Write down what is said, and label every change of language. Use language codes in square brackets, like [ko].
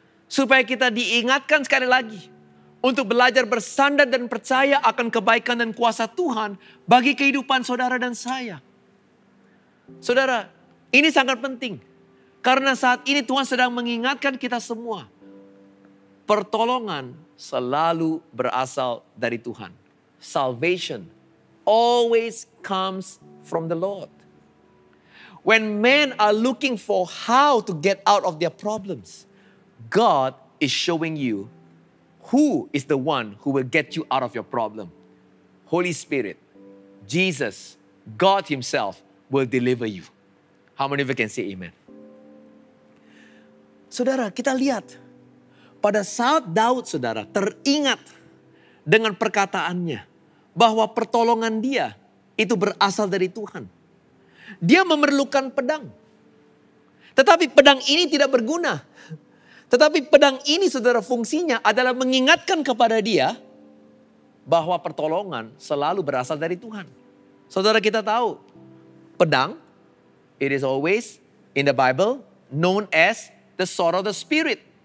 [id] Supaya kita diingatkan sekali lagi. Untuk belajar bersandar dan percaya akan kebaikan dan kuasa Tuhan bagi kehidupan saudara dan saya. Saudara, ini sangat penting. Karena saat ini Tuhan sedang mengingatkan kita semua. Pertolongan selalu berasal dari Tuhan. [en] Salvation always comes from the Lord. When men are looking for how to get out of their problems, God is showing you who is the one who will get you out of your problem. Holy Spirit, Jesus, God Himself will deliver you. How many of you can say amen? [id] Saudara, kita lihat. Pada saat Daud, saudara, teringat dengan perkataannya bahwa pertolongan dia itu berasal dari Tuhan. Dia memerlukan pedang. Tetapi pedang ini tidak berguna. Tetapi pedang ini, saudara, fungsinya adalah mengingatkan kepada dia bahwa pertolongan selalu berasal dari Tuhan. Saudara, kita tahu pedang, [en] it is always in the Bible known as the sword of the Spirit.